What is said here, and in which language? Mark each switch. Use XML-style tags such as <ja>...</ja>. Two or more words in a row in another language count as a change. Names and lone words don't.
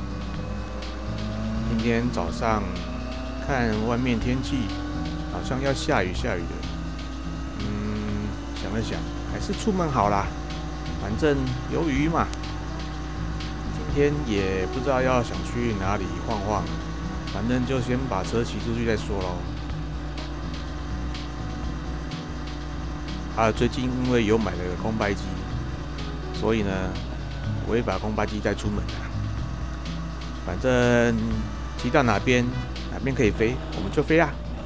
<zh>今天早上看外面天氣，好像要下雨的。想了想，還是出門好啦，反正有雨嘛。今天也不知道要想去哪裡晃晃，反正就先把車騎出去再說咯。最近因為有買了個空拍機，所以呢，我會把空拍機帶出門啊。反正騎到哪邊可以飛，我們就飛啊。</zh>